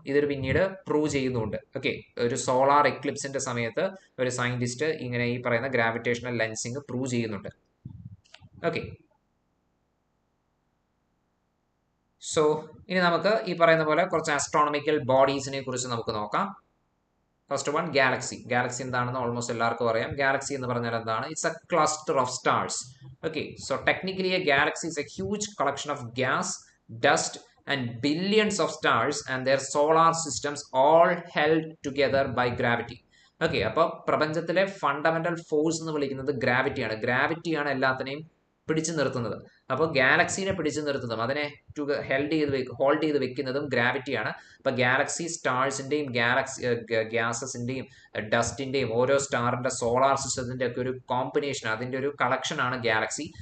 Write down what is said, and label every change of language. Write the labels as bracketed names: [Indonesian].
[Malayalam] ഇതൊരു പിന്നീട് പ്രൂവ് ചെയ്യുന്നുണ്ട്. ഓക്കെ, ഒരു സോളാർ എക്ലിപ്സിന്റെ സമയത്ത് ഒരു സയന്റിസ്റ്റ് ഇങ്ങനെ ഈ പറയുന്ന ഗ്രാവിറ്റേഷണൽ ലെൻസിങ് പ്രൂവ് ചെയ്യുന്നുണ്ട്. ഓക്കെ, സോ ഇനി നമുക്ക് ഈ പറയുന്ന പോലെ കുറച്ച് ആസ്ട്രോണമിക്കൽ ബോഡീസിനെ കുറിച്ച് നമുക്ക് നോക്കാം. First one, Galaxy. ഗാലക്സി എന്താണെന്ന് ഓൾമോസ്റ്റ് എല്ലാവർക്കും അറിയാം. ഗാലക്സി എന്ന് പറഞ്ഞാൽ എന്താണ്? [English] It's a cluster of stars. Okay, so technically a galaxy is a huge collection of gas, dust and billions of stars and their solar systems all held together by gravity. [Malayalam] Okay, അപ്പോൾ പ്രപഞ്ചത്തിലെ fundamental force എന്ന് വിളിക്കുന്നത് ഗ്രാവിറ്റിയാണ്. ഗ്രാവിറ്റിയാണ് എല്ലാത്തിനെയും പിടിച്ചു നിർത്തുന്നത്. അപ്പോൾ ഗാലക്സിനെ പിടിച്ചു നിർത്തുന്നതും അതിനെ ഹോൾഡ് ചെയ്ത് വെക്കുന്നതും ഗ്രാവിറ്റിയാണ്. അപ്പൊ ഗാലക്സി സ്റ്റാർസിന്റെയും ഗ്യാസസിന്റെയും ഡസ്റ്റിന്റെയും ഓരോ സ്റ്റാറിന്റെ സോളാർ സിസ്റ്റത്തിന്റെ ഒക്കെ ഒരു കോമ്പിനേഷൻ, അതിന്റെ ഒരു കളക്ഷൻ ആണ് ഗാലക്സി.